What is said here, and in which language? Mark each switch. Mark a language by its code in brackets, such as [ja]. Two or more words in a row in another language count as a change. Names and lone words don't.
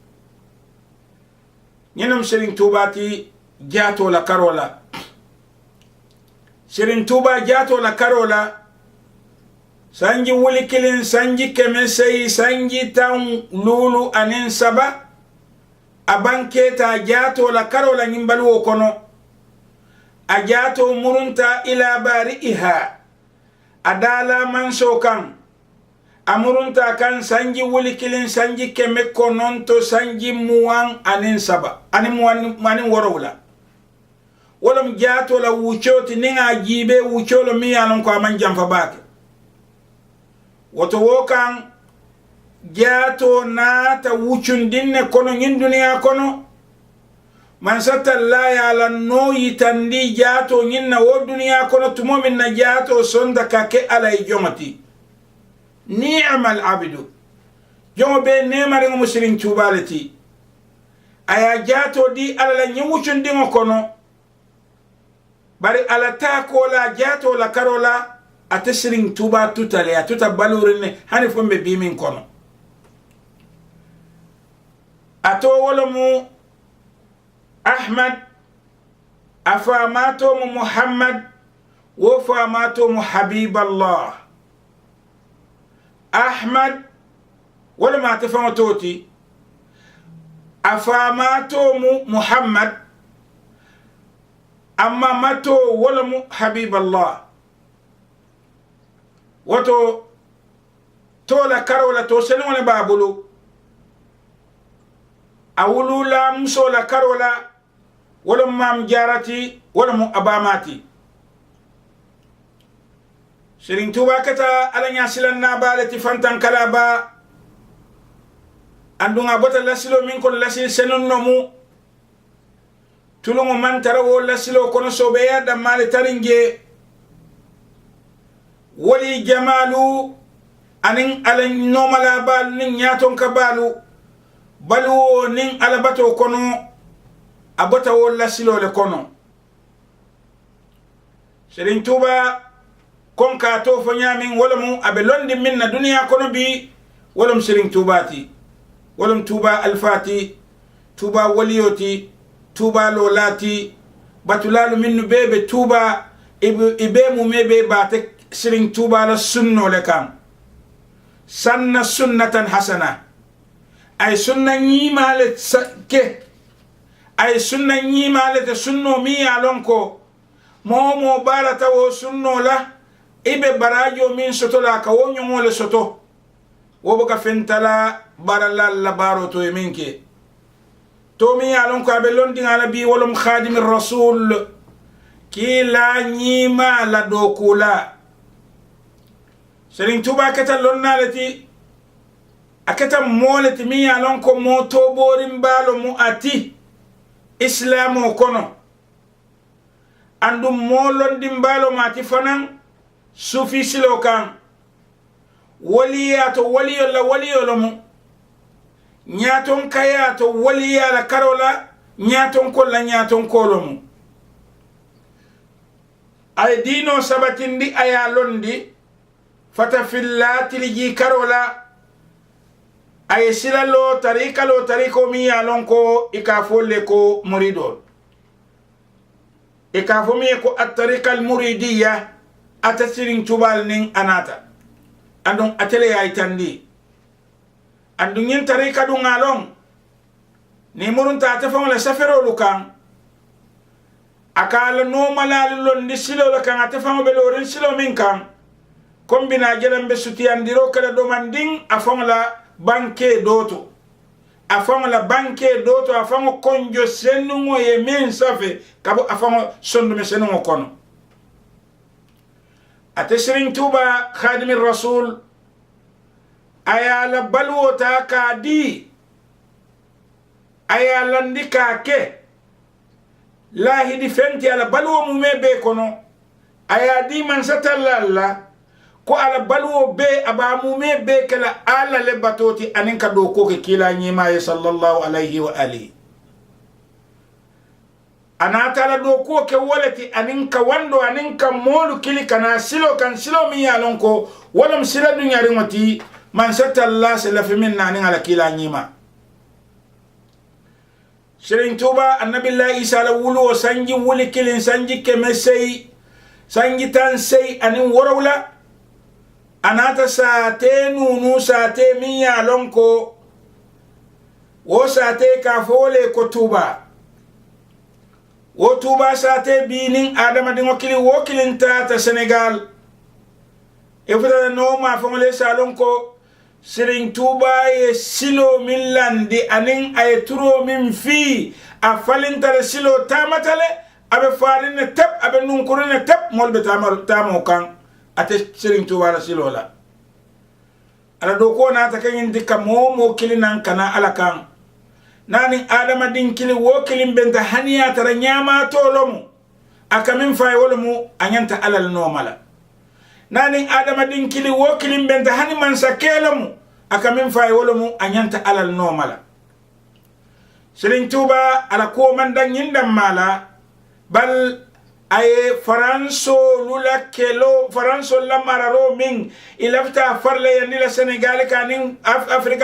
[man] nyenum Serigne Touba ti jato la karola Serigne Touba jato la karola sanji wuli kilin sanji keme sei sanji tan lulu anin saba abanketa jato la karola nyimbalu kono ajato murunta ila bari'iha adala manso kan amurunta kan sanji wuli kilin sanji keme kononto sanji muwan anin saba anin muwan manin worowla wolom jato la wuchoti ninga jibe wucholo miyalon ko aman jamfa bake woto wokan jato nata wuchundinne kono ngin duniya kono man satalla ya la no yitandi jato nyinna wo duniya kono tumo min na jato sonda kake alay jomati [ar] نعم العبد [man] jomo be nemare ngo Serigne Touba lati aya jato di ala la nyuchundi ngo kono bari ala ta ko la jato la karola ate Serigne Touba tutale atuta balurine hani fombe bimin kono ato wolomu Ahmad afamato Muhammad wo famato Habiballah Ahmad wala ma tafamatoti afamato Muhammad amma mato wala Habiballah wato tola karola to sene wala babulu awulu la muso la karola wala mam jarati wala mu abamati Serigne Touba kata ala nya silanna balati fantan kala ba andunga bota lasilo min kon lasil senon nomu tulungo man tara wo lasilo kono sobeya dammale taringe wali jamalu anin ala nomala balu nin nyaton ka balu balu nin alabato kono abota wo lasilo le kono Serigne Touba kon ka to fo nyamin wala mu abe londi min na duniya kono bi wala Serigne Touba ti wala Touba alfati Touba waliyoti Touba lolati batulalu minnu bebe Touba ibe mu mebe bate Serigne Touba la sunno le kam sanna [ar] سنة حسنة [man] ay sunna nyimale ke ay sunna nyimale te sunno mi alonko momo barata wo sunno la ibe barajo min soto la ka wo nyongole soto wo boka fentala baralla la baro to minke to mi alonko abe londi ngala bi wolum khadim rasul ki la nyima la dokula Serigne Touba keta lonnalati aketa molati mi alonko mo to borim balo mu ati islamo kono andum molondi mbalo mati fanan sufi silo kan waliyato waliyolo mu nyaton kayato waliyala karola nyaton kolla nyaton kolomu ay dino sabatindi aya londi fata fillati liji karola ay silalo tariko mi alonko ikafolle ko muridol ikafumi ko [ar] الطريقة المريدية [man] atasirin tubal nin anata andon atele ya itandi andun yin tariqa dun alon ni murun ta tafon la safero lukan akala no malalul ni silo lukan atafon be lorin silo min kan kombina jelam be sutiyandiro kala do manding afon la banke doto afon la banke doto afon konjo senungo ye men safe kabo afon sondu me senungo kono ate Serigne Touba khadimir rasul ayala balwota ka di ayala ndika ke lahi di fenti ala balwo mu mebe kono ayadi man satallalla ko ala balwo be abamu me be kala ala le batoti anin ka do ko ke kila nyima ya [ar] صلى الله عليه وآله [man] anata la do ko ke wolati anin ka wando anin ka molu kili kana silo kan silo mi yalon ko walam sila dunya rimati man satalla sala fi minna anin ala kila nyima Serigne Touba annabillahi isa la wulu sanji wuli kilin sanji ke mesei sanji tan sei anin worawla anata sate nunu sate miya lonko wo sate ka fole ko Touba wo Touba sate binin adama dingo kili wo kilin ta Senegal e fota no ma fongole salonko Serigne Touba ye silo min landi anin ay turo min fi a falintare silo tamatale abe farine tep abe nunkurine tep molbe tamo kan ate Serigne Touba la silo la ala do ko na ta kan dikka momo kilinan kana ala kan nani adama din kili wo kilin benta haniya tara nyama tolomu akamin fay wolumu anyanta alal nomala nani adama din kili wo kilin benta hani man sakelamu akamin fay wolumu anyanta alal nomala Serigne Touba ala ko man dan yindam mala bal ay faranso lula kelo faranso la mararo min ilafta farle yandi la Senegal kanin Afrika